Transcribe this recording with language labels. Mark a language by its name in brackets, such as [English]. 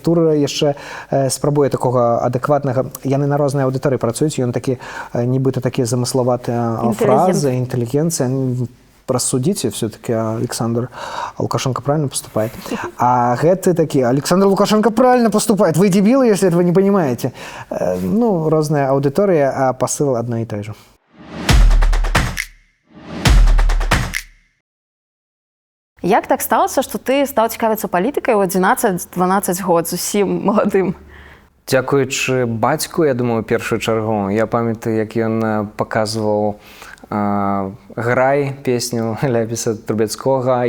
[Belarusian] Тура яшчэ спрабуе такога адэкватнага. Яны на рознай аўдыторыі працуюць, ён такі, нібыта такія замыславатыя фразы, інтэлігенцыя. [Russian] Рассудите, все-таки Александр Лукашенко правильно поступает. [Belarusian] А гэты такі, [Russian] Александр Лукашенко правильно поступает. Вы дебилы, если этого не понимаете. Ну, разная аудитория, а посыл одно и то же. [Belarusian] Як так сталося, што ты стаў цікавіцца палітыкай у 11-12 год, зусім маладым? Дзякуючы бацьку, я думаю, у першую чаргу. Я памятаю, як ён паказваў «Грай» песню Ляпіса Трубецкога.